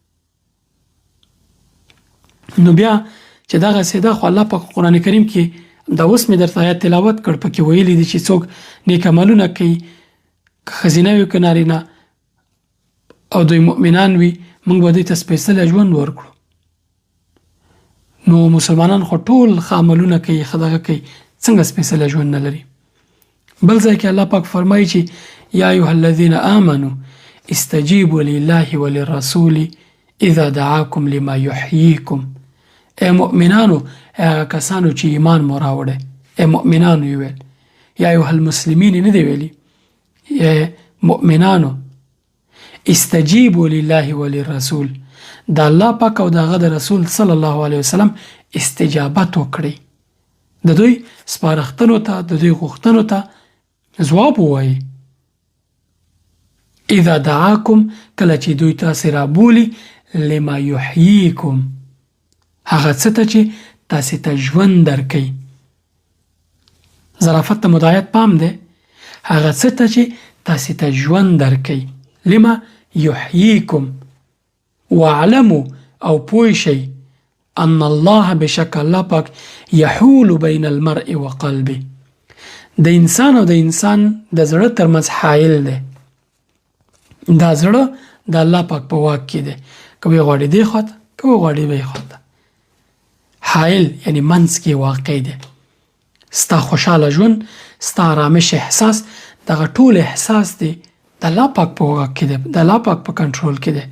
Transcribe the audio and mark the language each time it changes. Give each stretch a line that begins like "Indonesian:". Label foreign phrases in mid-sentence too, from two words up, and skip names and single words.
Pashto: نو بیا چې دغه سیده خو الله پاک قرآن کریم کې دا اوس مې درته آیات تلاوت کړ، پکې ویلي دي چې څوک نیک عملونه کوي، که ښځینه وي که نارینه، او دوی مؤمنان وي، موږ به دوی ته سپېڅلی ژوند ورکړو. نو مسلمانان خو ټول ښه عملونه کوي، ښه دغه کوي، څنګه سپېڅلی ژوند نه لري؟ بل ځای کې الله پاک فرمایي چې
Arabic: یا ایها الذین آمنوا استجیبوا لله وللرسول اذا دعاکم لما یحییکم.
Pashto: ای مؤمنانو، هغه کسانو چې ایمان مو راوړی، ای مؤمنانو یې ویل،
Arabic: یا ایها المسلمین
Pashto: نه دی ویلي، ای مؤمنانو
Arabic: استجیبوا لله وللرسول،
Pashto: د الله پاک او دغه د رسول
Arabic: صلی الله علیه وسلم
Pashto: استجابت وکړئ، د دوی سپارښتنو ته، د دوی غوښتنو ته ځواب ووایي.
Arabic: اذا دعاکم،
Pashto: کله چې دوی تاسې رابولي،
Arabic: لما یحییکم،
Pashto: هغه څه ته چې تاسې ته ژوند درکوي. ظرافت ته مدایت پام دی، هغه څه ته چې تاسې ته ژوند درکوي.
Arabic: لما یحییکم واعلموا،
Pashto: او پوه شئ،
Arabic: ان الله،
Pashto: بشک الله پاک،
Arabic: یحول بین المرء وقلبه،
Pashto: د انسان او د انسان د زړه ترمنځ حایل دی. دا زړه د الله پاک په واک کې دی، که وی غواړي دی خواته، که وی غواړي بی خواته. حایل یعنی منځ کې واقع دی. ستا خوشحاله ژوند، ستا آرامش احساس، دغه ټول احساس دی د الله پاک په واک کې دی، د الله پاک په کنټرول کې دی.